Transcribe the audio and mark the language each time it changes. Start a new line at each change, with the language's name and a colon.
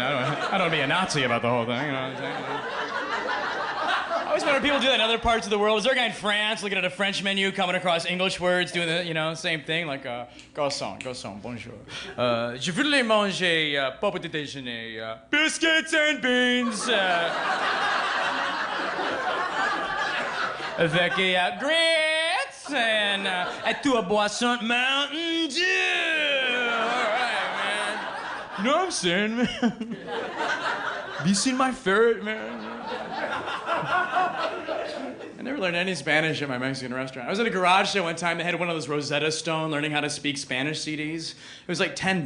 English: I don't want to be a Nazi about the whole thing. You know what I'm saying? I always wonder if people do that in other parts of the world. Is there a guy in France looking at a French menu, coming across English words, doing the, same thing?
French: Like, garçon, bonjour. Je voulais manger pour petit déjeuner,
English: biscuits and beans.
French: Avec
English: grits and
French: à tout boisson Mountain Dew.
English: All right, man. You know what I'm saying, man? Have you seen my ferret, man? I never learned any Spanish at my Mexican restaurant. I was at a garage sale one time. They had one of those Rosetta Stone learning how to speak Spanish CDs. It was like $10.